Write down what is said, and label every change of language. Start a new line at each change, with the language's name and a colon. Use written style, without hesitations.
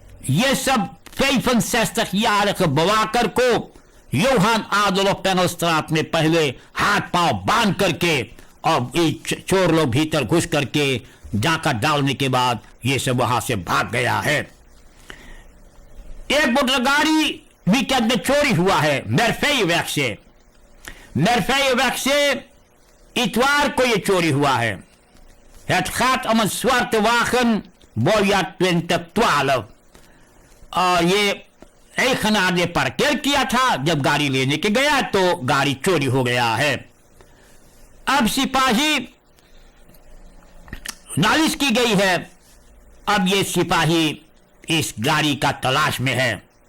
Hindi: ये सब 65 jaar bewaker को योहान आदोल्फ पेनोस्ट्रात ने पहले हाथ पांव बांध करके और चोर लोग भीतर घुस करके डाका डालने के बाद ये सब वहां से भाग गया है। एक मोटर गाड़ी वीकेंड में चोरी हुआ है मेरफेयवेक से। मेरफेयवेक से इतवार को ये चोरी हुआ है।
Dutch: Het gaat om een zwarte wagen, bouwjaar 2012.
Hindi: और ये एक खनार ने पार्केर किया था। जब गाड़ी लेने के गया तो गाड़ी चोरी हो गया है। अब सिपाही नालिश की गई है। अब ये सिपाही इस गाड़ी का तलाश में है।